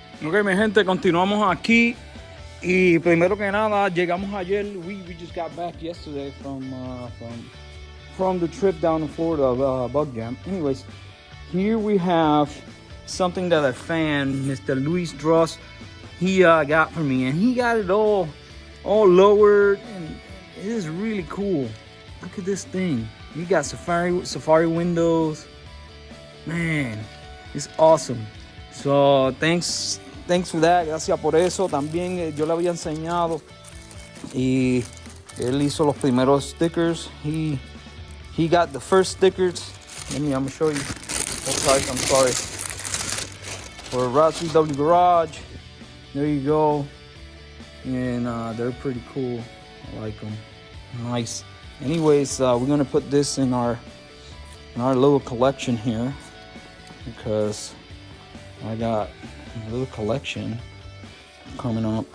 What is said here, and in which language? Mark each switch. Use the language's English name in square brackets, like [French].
[Spanish] Okay, mi gente, continuamos aquí. Y primero que nada, llegamos ayer. [English] We just got back yesterday from the trip down in Florida, bug jam. Anyways, here we have something that a fan, Mr. Luis Dross, he got for me, and he got it all lowered, and it is really cool. Look at this thing. You got Safari windows. Man, it's awesome. So thanks for that, [Spanish] gracias por eso. También yo le había enseñado y él hizo los primeros stickers. [English] He got the first stickers. I'm gonna show you. I'm sorry. For VW Garage. There you go. And they're pretty cool. I like them. Nice. Anyways, we're gonna put this in our little collection here because I got a little collection coming up.